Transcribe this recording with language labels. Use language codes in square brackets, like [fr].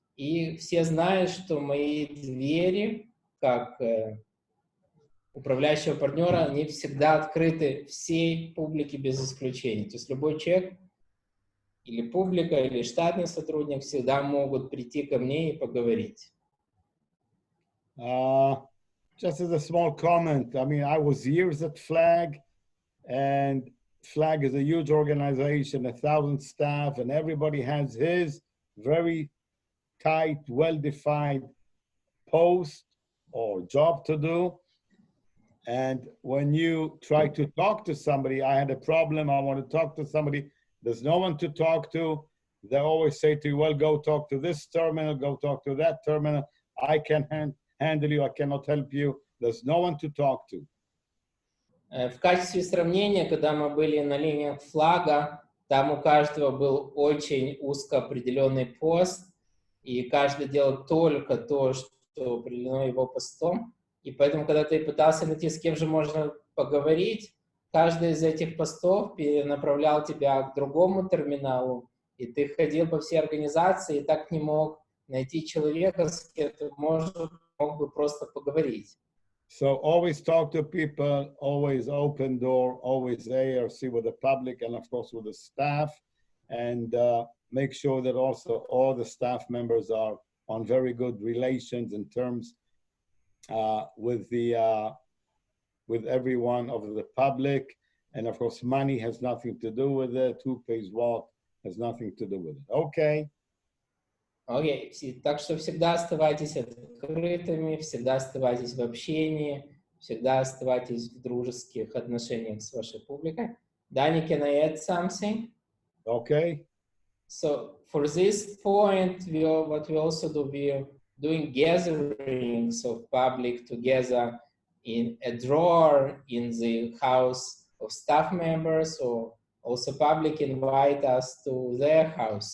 [ru] И все знают, что мои двери, как управляющего партнера, они всегда открыты всей публике без исключения. То есть любой человек, или публика, или штатный сотрудник всегда могут прийти ко мне и поговорить. [en] Just as a small comment, I mean, I was years at Flag, and Flag is a huge organization, 1,000 staff, and everybody has his very tight, well-defined post or job to do. And when you try to talk to somebody, I had a problem, I want to talk to somebody, there's no one to talk to. They always say to you, well, go talk to this terminal, go talk to that terminal. I can handle you, I cannot help you. There's no one to talk to. [ru] В качестве сравнения, когда мы были на линиях флага, там у каждого был очень узко определенный пост, и каждый делал только то, что определено его постом. И поэтому, когда ты пытался найти, с кем же можно поговорить, каждый из этих постов перенаправлял тебя к другому терминалу, и ты ходил по всей организации и так не мог найти человека, с кем ты мог бы просто поговорить. [en] So always talk to people, always open door, always ARC with the public and of course with the staff, and make sure that also all the staff members are on very good relations in terms with everyone of the public. And of course, money has nothing to do with it. Who pays what has nothing to do with it. Okay. [ru] Окей, так что всегда оставайтесь открытыми, всегда оставайтесь в общении, всегда оставайтесь в дружеских отношениях с вашей публикой. [en] Dani, can I add something? Okay. So for this point, what we also do, we're doing gatherings of public together in a Dror in the house of staff members, or also public invite us to their house.